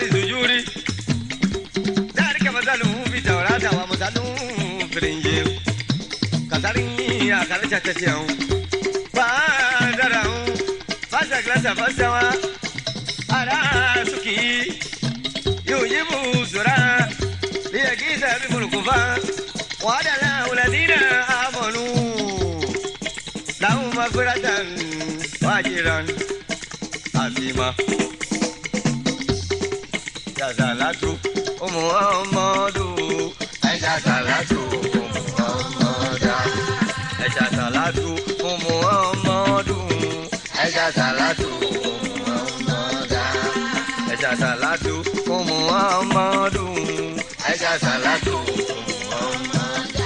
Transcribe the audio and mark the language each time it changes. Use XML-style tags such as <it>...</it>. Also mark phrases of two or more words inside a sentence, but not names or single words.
<ar>سجود ذلك مثلهم في التوراة ومثلهم في الإنجيل كزرع أخرج شطأه فآزره فاستغلظ فاستوى على سوقه يعجب الزراع ليغيظ بهم الكفار وعد الله الذين آمنوا لهم مغفرة وأجرا عظيما.</ar> <yo>Ṣàṣàlátù fún Muhammadu ẹ ṣàṣàlátù fún Muhammada ẹ ṣàṣàlátù fún Muhammadu ẹ ṣàṣàlátù fún Muhammada ẹ ṣàṣàlátù fún Muhammadu ẹ ṣàṣàlátù fún Muhammada.</yo>